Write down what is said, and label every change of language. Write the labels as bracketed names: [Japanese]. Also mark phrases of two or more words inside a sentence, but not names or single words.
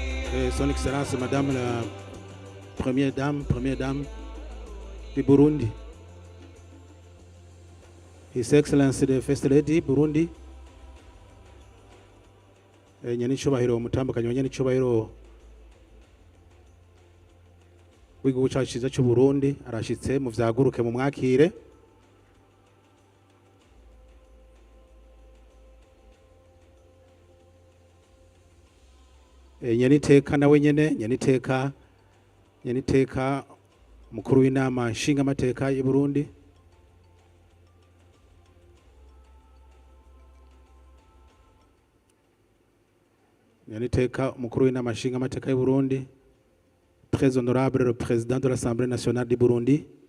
[French] Son Excellence Madame la Première Dame du Burundi. [English] His Excellency the First Lady Burundi. [Rundi] Nyenicubahiro umutambukanyi wa nyenicubahiro w'igihugu cyacu cyiza cy'u Burundi arashitse mu vyaguruke mu mwakire. Nyeniteka nawe nyene nyeniteka mukuru w'inama nshinga amateka y'u Burundi. Nyeniteka mukuru w'inama nshinga amateka y'u Burundi. [French] Très honorable le président de l'Assemblée nationale du Burundi.